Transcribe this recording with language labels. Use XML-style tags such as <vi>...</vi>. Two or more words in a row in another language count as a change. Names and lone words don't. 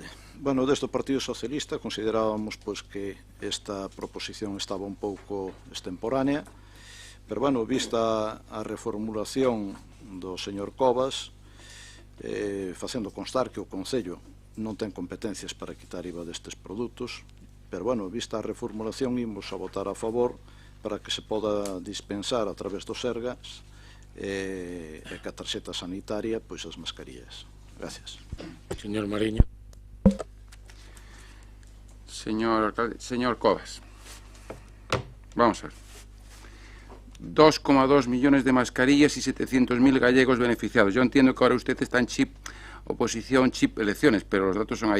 <gl>Bueno, desde o Partido Socialista considerábamos que esta proposición estaba un pouco extemporánea, pero, bueno, vista a reformulación do señor Cobas, facendo constar que o Concello non ten competencias para quitar IVA destes produtos, pero, bueno, vista a reformulación, imos a votar a favor para que se poda dispensar a través dos Sergas e que a tarxeta sanitaria, pois as mascarillas.</gl> <es>Gracias. Señor Mariño. Señor alcalde, señor Cobas, vamos a ver. 2,2 millones de mascarillas y 700.000 gallegos beneficiados. Yo entiendo que ahora usted está en chip oposición, chip, elecciones, pero los datos son ahí.</es>